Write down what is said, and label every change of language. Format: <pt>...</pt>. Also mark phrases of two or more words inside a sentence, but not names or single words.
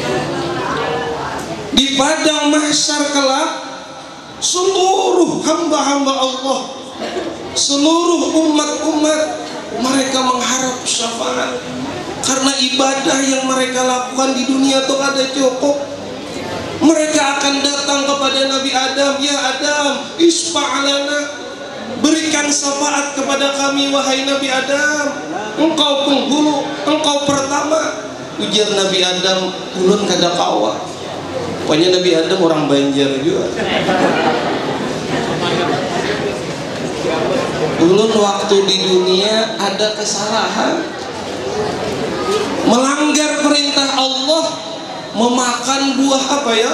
<id>Di padang mahsyar kelak, seluruh hamba-hamba Allah, seluruh umat-umat, mereka mengharap syafaat karena ibadah yang mereka lakukan di dunia itu ada cukup. Mereka akan datang kepada Nabi Adam,</id> <ar>يا آدم اشفع لنا,</ar> <id>berikan syafaat kepada kami wahai Nabi Adam. Engkau penghulu, engkau pertama.</id> <bjn>Ujar Nabi Adam, ulun kada kawa. Pokoknya Nabi Adam orang Banjar juga. Ulun waktu di dunia ada kesalahan, melanggar perintah Allah, memakan buah apa ya?</bjn>